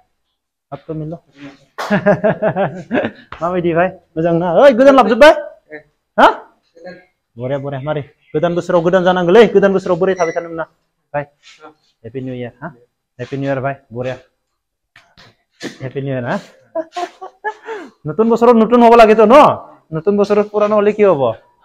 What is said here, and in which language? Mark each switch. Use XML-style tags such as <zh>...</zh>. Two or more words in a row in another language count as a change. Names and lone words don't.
<brx>माबायदि भाई, मोजां ना? ओइ गोदान लाबोजोब्बाय? हा बरिया बरिया। मारै गोदान बोसोराव गोदान जानांगौलै, गोदान बोसोराव बोरै थाबाय थानो मोना भाई।</brx> <en>happy new year</en> <as>हा</as> <en>happy new year</en> <brx>भाई बरिया</brx> <en>happy new year</en> <as>हा নতুন বছৰত নতুন হ'ব লাগেতো ন নতুন বছৰত পুৰানো হ'লে কি হ'ব</as>